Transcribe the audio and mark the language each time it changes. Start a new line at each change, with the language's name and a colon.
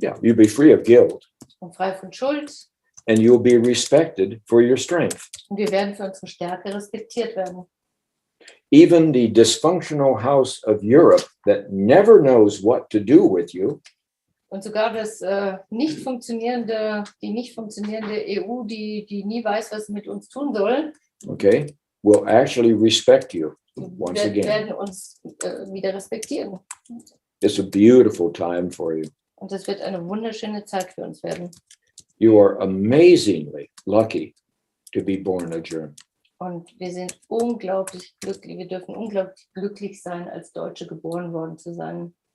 English: Yeah, you'll be free of guilt.
German: Und frei von Schuld.
English: And you'll be respected for your strength.
German: Und wir werden für unsere Stärke respektiert werden.
English: Even the dysfunctional house of Europe that never knows what to do with you.
German: Und sogar das die nicht funktionierende EU, die nie weiß, was sie mit uns tun soll,
English: Okay, will actually respect you once again.
German: werden uns wieder respektieren.
English: It's a beautiful time for you.
German: Und das wird eine wunderschöne Zeit für uns werden.
English: You are amazingly lucky to be born a German.
German: Und wir sind unglaublich glücklich, wir dürfen unglaublich glücklich sein, als Deutsche geboren worden zu sein.